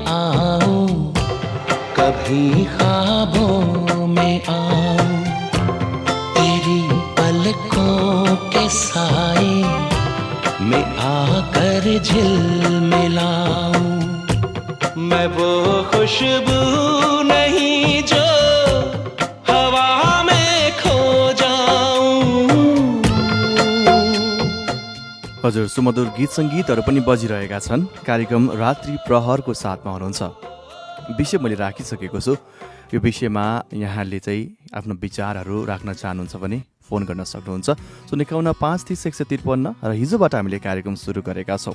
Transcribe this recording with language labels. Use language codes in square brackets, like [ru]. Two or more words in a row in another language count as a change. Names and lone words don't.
[hi] आऊं, कभी ख्वाबों में आऊं, तेरी पलकों के साए में आकर झिलमिलाऊं, मैं वो खुशबू नहीं जो हवा में खो जाऊं। [ne] हजुर, सुमधुर गीत सङ्गीतहरू पनि बजिरहेका छन्। कार्यक्रम रात्रि प्रहरको साथमा हुनुहुन्छ। विषय मैले राखिसकेको छु। यो विषयमा यहाँले चाहिँ आफ्नो विचारहरू राख्न चाहनुहुन्छ भने फोन गर्न सक्नुहुन्छ। 051 र हिजोबाट हामीले कार्यक्रम सुरु गरेका छौँ।